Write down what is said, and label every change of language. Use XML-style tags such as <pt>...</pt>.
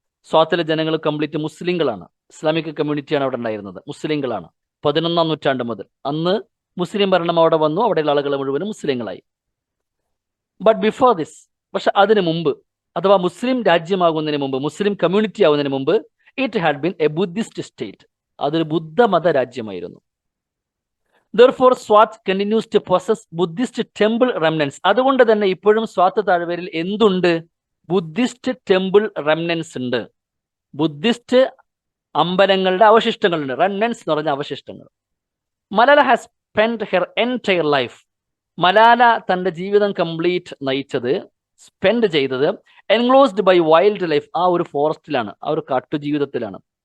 <ml>സ്വാത്തിലെ ജനങ്ങൾ കംപ്ലീറ്റ് മുസ്ലിങ്ങളാണ്. ഇസ്ലാമിക് കമ്മ്യൂണിറ്റിയാണ് അവിടെ ഉണ്ടായിരുന്നത്, മുസ്ലിങ്ങളാണ് 11ാം നൂറ്റാണ്ട് മുതൽ. അന്ന് മുസ്ലിം ഭരണം അവിടെ വന്നു, അവിടെയുള്ള ആളുകൾ മുഴുവനും മുസ്ലിങ്ങളായി.</ml> <en>but before this,</en> <ml>പക്ഷെ അതിനു മുമ്പ്, അഥവാ മുസ്ലിം രാജ്യമാകുന്നതിന് മുമ്പ്, മുസ്ലിം കമ്മ്യൂണിറ്റി ആവുന്നതിന് മുമ്പ്,</ml> <en>it had been a Buddhist state,</en> <ml>അതൊരു ബുദ്ധമത രാജ്യമായിരുന്നു.</ml> <en>Therefore, Swat continues to possess Buddhist temple remnants.</en> <ml>അതുകൊണ്ട് തന്നെ ഇപ്പോഴും സ്വാത്ത് താഴ്വരയിൽ എന്തുണ്ട്?</ml> <en>Buddhist temple remnants</en> <ml>ഉണ്ട്, ബുദ്ധിസ്റ്റ് അമ്പലങ്ങളുടെ അവശിഷ്ടങ്ങളുണ്ട്. റെമനൻസ് എന്ന് പറഞ്ഞ അവശിഷ്ടങ്ങൾ.</ml> <en>Malala has spend her entire life,</en> <ml>Malala തന്റെ ജീവിതം കംപ്ലീറ്റ് സ്പെൻഡ് ചെയ്തത്</ml> <en>enclosed by wildlife,</en> <ml>ആ ഒരു ഫോറസ്റ്റിലാണ്, ആ ഒരു കാട്ടുജീവിതത്തിലാണ്.</ml>